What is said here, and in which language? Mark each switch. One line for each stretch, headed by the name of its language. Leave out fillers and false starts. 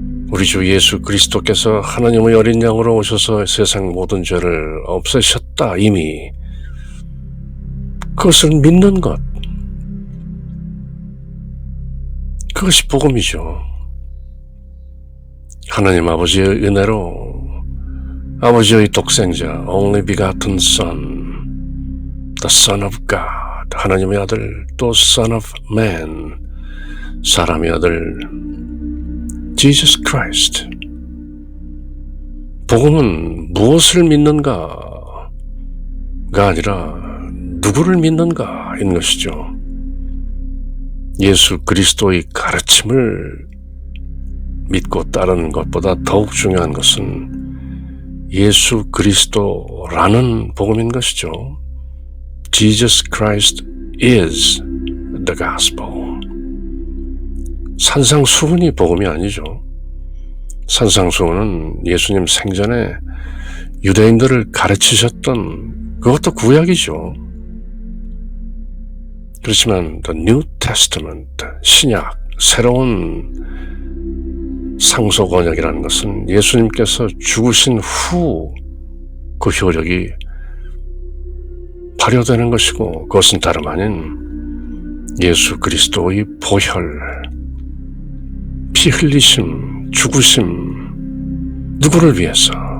Korean: 우리 주 예수 그리스도께서 하나님의 어린 양으로 오셔서 세상 모든 죄를 없애셨다, 이미. 그것을 믿는 것, 그것이 복음이죠. 하나님 아버지의 은혜로 아버지의 독생자,
English: only begotten Son, the Son of God,
Korean: 하나님의 아들, 또
English: Son of Man,
Korean: 사람의 아들, Jesus Christ. 복음은 무엇을 믿는가가 아니라 누구를 믿는가인 것이죠. 예수 그리스도의 가르침을 믿고 따르는 것보다 더욱 중요한 것은 예수 그리스도라는 복음인 것이죠.
English: Jesus Christ is the gospel.
Korean: 산상수훈이 복음이 아니죠. 산상수훈은 예수님 생전에 유대인들을 가르치셨던 그것도 구약이죠. 그렇지만 the New Testament, 신약, 새로운 상속언약이라는 것은 예수님께서 죽으신 후 그 효력이 발효되는 것이고, 그것은 다름 아닌 예수 그리스도의 보혈, 피 흘리심, 죽으심, 누구를 위해서?